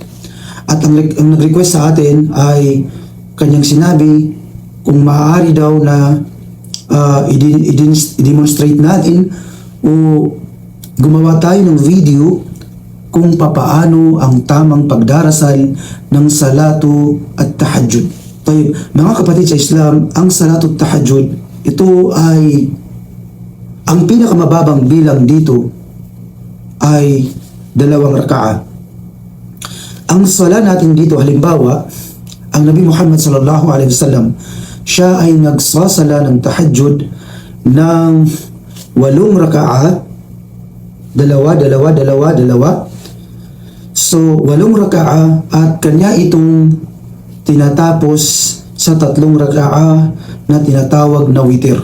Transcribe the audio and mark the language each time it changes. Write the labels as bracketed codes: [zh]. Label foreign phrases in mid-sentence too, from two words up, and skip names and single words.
[tl] At ang nag-request sa atin ay kanyang sinabi kung maaari daw na i-demonstrate natin o gumawa tayo ng video kung papaano ang tamang pagdarasal ng salatu at tahajjud. Tayo, mga kapatid sa Islam, ang salatu at tahajjud, ito ay ang pinakamababang bilang dito ay 2 raka'a. Ang sala natin dito, halimbawa, ang Nabi Muhammad [ar] صلى الله عليه وسلم, [tl] siya ay nagsasala ng tahajjud ng 8 raka'a, dalawa. So, 8 raka'a at kanya itong tinatapos sa 3 raka'a na tinatawag na witir.